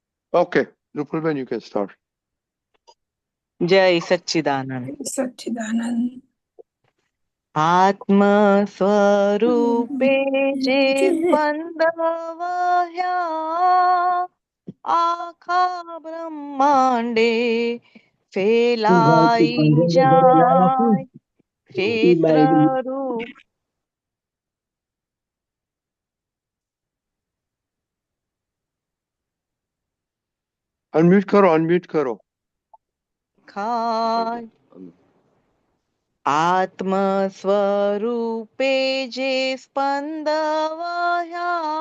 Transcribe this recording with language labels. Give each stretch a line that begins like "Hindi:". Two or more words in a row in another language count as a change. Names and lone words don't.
English: Okay, Rupalben, you can start.
Hindi: जय सच्चिदानंद। सच्चिदानंद
Gujarati: આત્મ સ્વરૂપે જે સ્પંદવહ્યા આખા બ્રહ્માંડે ફેલાઈ જાય ક્ષેત્ર રૂપ
Hindi: अनम्यूट करो.
Gujarati: ખાય આત્મ સ્વરૂપે જે સ્પંદવહ્યા